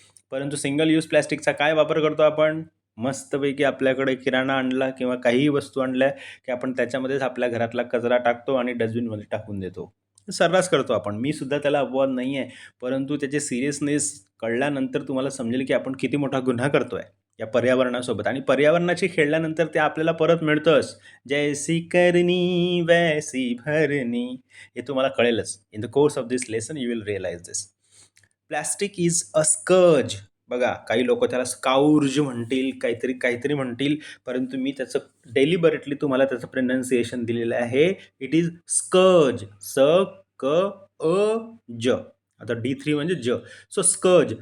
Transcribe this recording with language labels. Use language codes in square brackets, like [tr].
[mr] परंतु single use प्लॅस्टिकचा काय वापर करतो आपण? मस्तपैकी आपल्याकडे किराणा आणला किंवा काहीही वस्तू आणल्या की आपण त्याच्यामध्येच आपल्या घरातला कचरा टाकतो आणि डस्टबिनमध्ये टाकून देतो. सर्रास करतो आपण. मी सुद्धा त्याला अपवाद नाही आहे. परंतु त्याचे सिरियसनेस कळल्यानंतर तुम्हाला समजेल की आपण किती मोठा गुन्हा करतोय या पर्यावरणासोबत. आणि पर्यावरणाशी खेळल्यानंतर ते आपल्याला परत मिळतंच. [hi] जैसी करनी वैसी भरनी. [mr] हे तुम्हाला कळेलच. [en] In the course of this lesson you will realise this. Plastic is a scourge. [mr] बघा, काही लोक त्याला स्काउर्ज म्हणतील, काहीतरी काहीतरी म्हणतील, परंतु मी त्याचं डेलिबरेटली तुम्हाला त्याचं प्रोनाऊन्सिएशन दिलेलं आहे. [en] It is scourge. स क अ ज. [mr] आता D3 म्हणजे ज. [en] So scourge.